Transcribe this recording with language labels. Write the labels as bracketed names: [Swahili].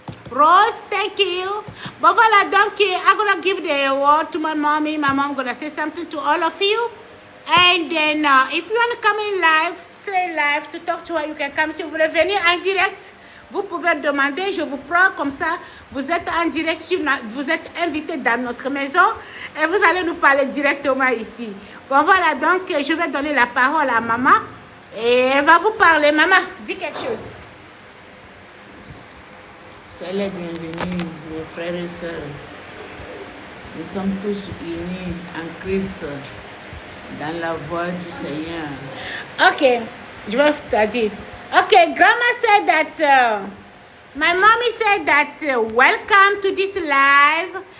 [English] Rose, thank you. But [French] voilà, donc, [English] I'm going to give the word to my mommy. My mom going to say something to all of you. And then, if you want to come in live, straight live, to talk to her, you can come. [French] Si vous voulez venir en direct, vous pouvez demander, je vous prends comme ça. Vous êtes en direct, vous êtes invité dans notre maison et vous allez nous parler directement ici. Bon, voilà, donc je vais donner la parole à maman Et elle va vous parler. Maman, dis quelque chose. Soyez les bienvenus, mes frères et sœurs. Nous sommes tous unis en Christ, dans la voie du Seigneur. Okay, je vais te dire. [English] Okay, Grandma said that, my mommy said that, welcome to this live.